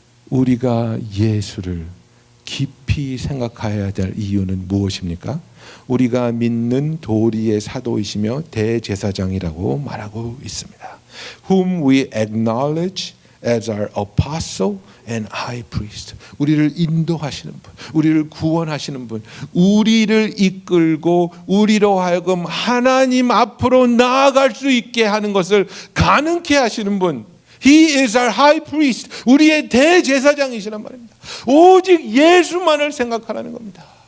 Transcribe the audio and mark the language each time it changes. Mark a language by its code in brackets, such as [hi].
[ko] 우리가 예수를 깊이 생각해야 될 이유는 무엇입니까? 우리가 믿는 도리의 사도이시며 대제사장이라고 말하고 있습니다. [en] Whom we acknowledge as our apostle and high priest. [ko] 우리를 인도하시는 분, 우리를 구원하시는 분, 우리를 이끌고 우리로 하여금 하나님 앞으로 나아갈 수 있게 하는 것을 가능케 하시는 분. [en] He is our high priest. [ko] 우리의 대제사장이시란 말입니다. 오직 예수만을 생각하라는 겁니다.